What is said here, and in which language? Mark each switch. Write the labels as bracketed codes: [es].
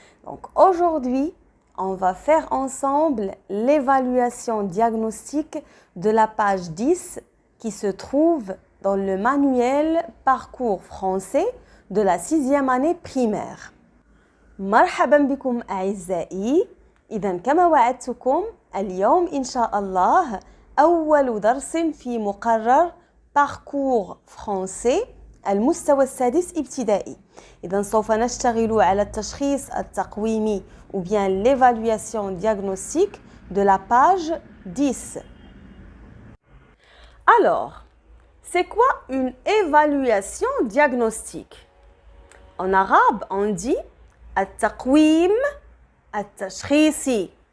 [fr] Donc aujourd'hui, on va faire ensemble l'évaluation diagnostique de la page 10 qui se trouve dans le manuel parcours français de la 6e année primaire. [ar] مرحبا بكم أعزائي. إذا كما وعدتكم اليوم إن شاء الله أول درس في مقرر parcours français المستوى السادس ابتدائي. إذا سوف نشتغل على التشخيص التقويمي [fr] ou bien l'évaluation diagnostique de la page 10. Alors, c'est quoi une évaluation diagnostique? En arabe, on dit [ar] التقويم التشخيصي.